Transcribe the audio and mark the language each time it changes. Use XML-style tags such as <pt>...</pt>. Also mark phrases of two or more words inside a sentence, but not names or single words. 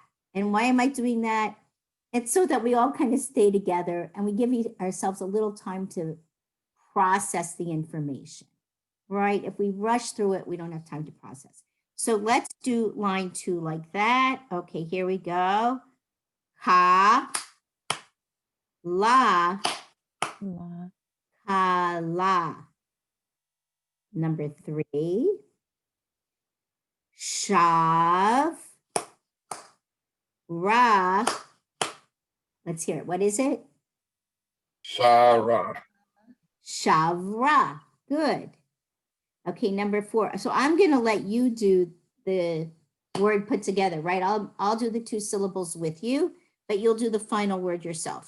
<en>And why am I doing that? It's so that we all kind of stay together and we give ourselves a little time to process the information, right? If we rush through it, we don't have time to process. So let's do line 2 like that. Okay, here we go. Ka, la, ka, la. Number 3, shav, ra. Let's hear it. What is it? Shara. Shavra. Good. Okay, number 4. So I'm going to let you do the word put together, right? I'll do the 2 syllables with you, but you'll do the final word yourself.</en>